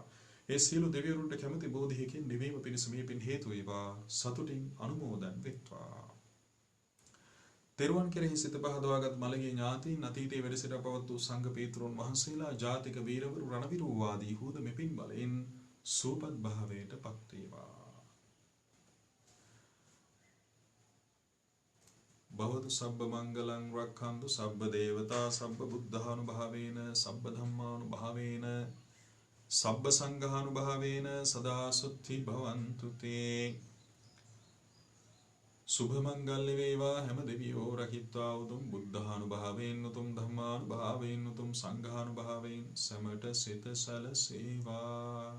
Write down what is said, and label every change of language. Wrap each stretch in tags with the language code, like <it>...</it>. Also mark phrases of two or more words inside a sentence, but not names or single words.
<si>ඒ සියලු දෙවිවරුන්ට කැමැති බෝධියකින් නිවීම පිණිස මේ පින් හේතු වේවා. සතුටින් අනුමෝදන් වෙත්වා. තෙරුවන් කෙරෙහි සිත පහදවාගත් මළගිය ඥාතීන්, අතීතයේ වැඩ සිට පවත් වූ සංඝ පීතෘන් වහන්සේලා, ජාතික වීරවරු, රණවිරුවාදී හූද මෙපින් බලෙන් සුවපත් භාවයට පත් වේවා.</si> <pi>භවතු සබ්බ මංගලං රක්ඛන්තු සබ්බ දේවතා සබ්බ බුද්ධානුභාවේන සබ්බ ධම්මානුභාවේන සබ්බ සංඝානුභාවේන සදා සුත්ති භවන්තු තේ.</pi> <si>සුභ මංගල්‍ය වේවා හැම දෙවියෝ රකිත්වා උතුම් බුද්ධානුභාවයෙන්, උතුම් ධම්මානුභාවයෙන්, උතුම් සංඝානුභාවයෙන් සමට සිත සැලසේවා.</si>